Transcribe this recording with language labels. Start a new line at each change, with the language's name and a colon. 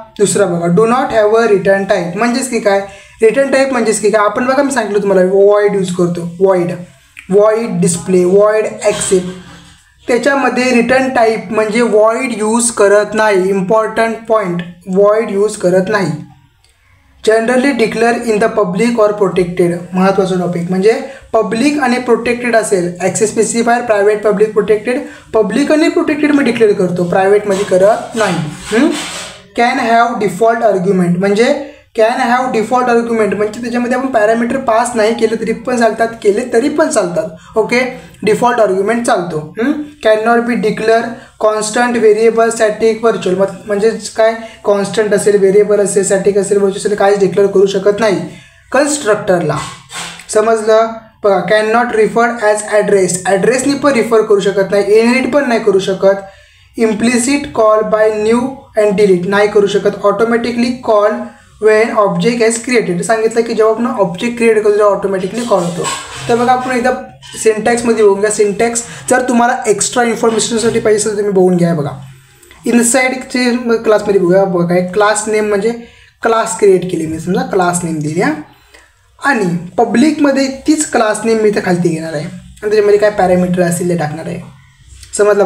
Marathi: दुसरा बघा,
English: Do not have a return type.
Marathi: म्हणजेच की काय, रिटर्न टाईप म्हणजेच की काय, आपण बघा मी सांगितलं तुम्हाला वॉइड यूज करतो. Void display, void accept. त्याच्यामध्ये रिटर्न टाईप म्हणजे वॉइड यूज करत नाही. इम्पॉर्टंट पॉईंट, वॉइड यूज करत नाही.
English: Generally declare in the public or protected.
Marathi: महत्त्वाचं टॉपिक म्हणजे पब्लिक आणि प्रोटेक्टेड असेल. Access specifier private, public, protected. Public आणि प्रोटेक्टेड मी डिक्लेअर करतो, प्रायव्हेटमध्ये करत नाही.
English: Can have default argument.
Marathi: म्हणजे कॅन हॅव डिफॉल्ट आर्ग्युमेंट म्हणजे त्याच्यामध्ये आपण पॅरामीटर पास नाही केले तरी पण चालतात, केले तरी पण चालतात.
English: okay,
Marathi: डिफॉल्ट आर्ग्युमेंट चालतो.
English: Can not be declare constant, variable, static, virtual.
Marathi: म्हणजे काय, कॉन्स्टंट असेल, व्हेरिएबल असेल, स्टॅटिक असेल, व्हर्च्युअल असेल, काहीच डिक्लेअर करू शकत नाही कन्स्ट्रक्टरला. समजलं. बघा,
English: Can not refer as address.
Marathi: ॲड्रेसनी पण रिफर करू शकत नाही, इनहेरिट पण नाही करू शकत.
English: implicit call by new and delete
Marathi: नाही करू शकत.
English: Automatically call when object has created.
Marathi: सांगितलं की जेव्हा आपण ऑब्जेक्ट क्रिएट करतो तेव्हा ऑटोमॅटिकली कॉल होतो. तर बघा, आपण एकदा सिंटॅक्समध्ये बघून घ्या. सिंटॅक्स जर तुम्हाला एक्स्ट्रा इन्फॉर्मेशनसाठी पाहिजे असेल तर तुम्ही बघून घ्या. बघा, इनसाईडचे क्लासमध्ये बघूया. बघा, एक क्लास नेम म्हणजे क्लास क्रिएट केली मी, समजा क्लास नेम दिली आणि पब्लिकमध्ये तीच क्लास नेम मी इथं खालती घेणार आहे आणि त्याच्यामध्ये काय पॅरामीटर असेल ते टाकणार आहे. समजलं.